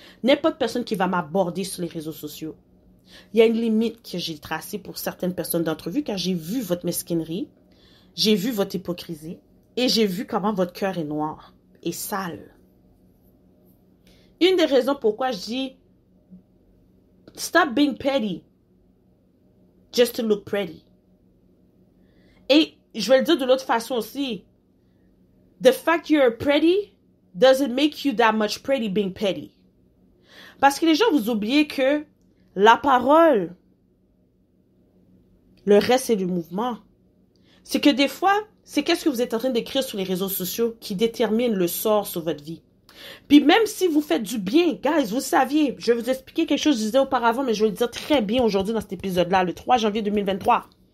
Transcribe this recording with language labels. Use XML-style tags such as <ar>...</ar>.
<fr>N'importe personne qui va m'aborder sur les réseaux sociaux. Il y a une limite que j'ai tracée pour certaines personnes d'entre vous, car j'ai vu votre mesquinerie, j'ai vu votre hypocrisie, et j'ai vu comment votre cœur est noir et sale. Une des raisons pourquoi je dis</fr> <en>stop being petty just to look pretty.</en> <fr>Et je vais le dire de l'autre façon aussi.</fr> <en>The fact you're pretty doesn't make you that much pretty being petty.</en> <fr>Parce que les gens vous oubliez que la parole, le reste c'est le mouvement. C'est que des fois, c'est qu'est-ce que vous êtes en train d'écrire sur les réseaux sociaux qui détermine le sort sur votre vie. Puis même si vous faites du bien, guys, vous saviez, je vais vous expliquer quelque chose que je disais auparavant, mais je vais le dire très bien aujourd'hui dans cet épisode-là, le 3 janvier 2023.</fr>